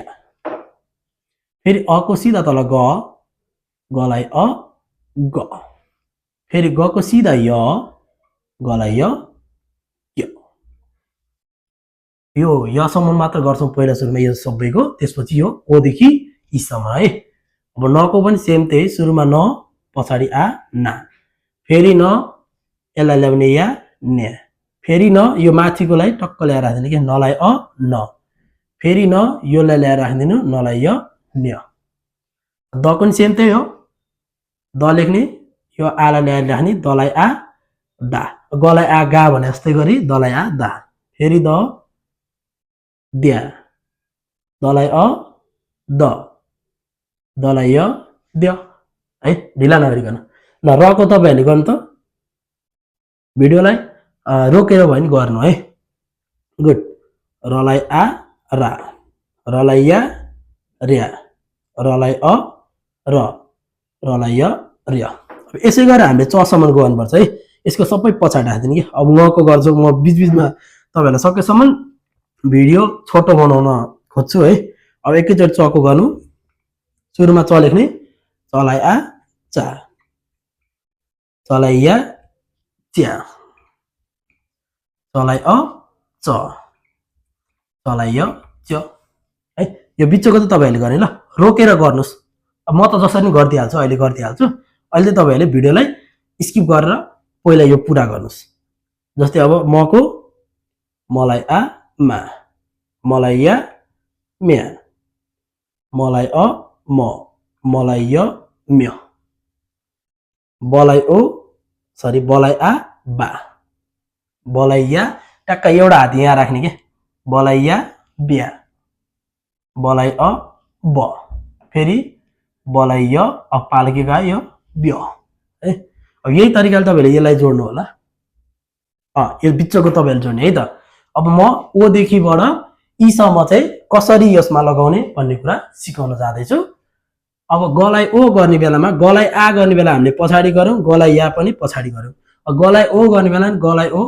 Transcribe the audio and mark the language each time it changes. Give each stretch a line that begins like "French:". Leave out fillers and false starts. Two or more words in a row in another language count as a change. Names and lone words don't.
Nepali: फेरि अ को सिधा तल ग, ग लाई अ ग। फेरि ग को सिधा य, ग लाई य य। यो य सम्म मात्र गर्छौं पहिला सुरुमा यो सबैको, त्यसपछि यो ओ देखि इ सम्म है। अब न को पनि सेम त्यही, सुरुमा न पछाडी आ ना, फेरि न यसलाई ल्याउने या ने, फेरि न यो माथिकोलाई टक्क ल्याएर राख्दिनु के, न लाई अ न, फेरि न योलाई ल्याएर राख्दिनु, न लाई य न्य। द पनि सेम त्यही हो, द लेख्ने, यो आ लाई ल्याएर राख्ने, द लाई आ दा, ग लाई आ गा भने जस्तै गरी द लाई आ दा, फेरि द द्या, द लाई अ द, द लाई य द्य है। ढिला नगरिकन ल र को तपाईहरुले गर्नु त भिडियोलाई रोकेर भए नि गर्नु है। गुड। र लाई आ रा, र लाई या र्या, र लाई अ र, र लाई य र्य। यसै गरेर हामीले च सम्म गर्नुपर्छ है। यसको सबै पछाडी राख्दिनु कि। अब म को गर्छु, म बीचबीचमा तपाईहरुलाई सकेसम्म भिडियो छोटो बनाउन खोज्छु है। अब एकैचोटी च को गर्नु, सुरुमा च लेख्ने, च लाई आ चा, च लाई या च्या, च लाई अ च, च लाई य च है। यो बिचको त तपाईहरुले गर्ने ल रोकेर गर्नुस् अब म त जसरी नि गर्दिहाल्छु अहिले गर्दिहाल्छु अहिले तपाईहरुले भिडियोलाई स्किप गरेर पहिला यो पूरा गर्नुस् जस्तै अब मको मलाई आ मा मलाई या म्या मलाई अ म मलाई य म्य बलाई ओ सरी बलाई आ बा बलाई या टक्क एउटा हात यहाँ राख्ने के बलाई या ब्या बलाई अ ब फेरि बलाई य अब पाल्केको आयो यो ब्य है अब यही तरिकाले तपाईले यसलाई जोड्नु होला यो बिचको तपाईले जोड्ने है त अब म ओ देखिबाट ई सम्म चाहिँ कसरी यसमा लगाउने भन्ने कुरा सिकाउन जाँदैछु अब गलाई ओ गर्ने बेलामा गलाई आ गर्ने बेला हामीले पछाडी गर्यौं गलाई या पनि पछाडी गर्यौं गलाई ओ गर्ने बेला गलाई ओ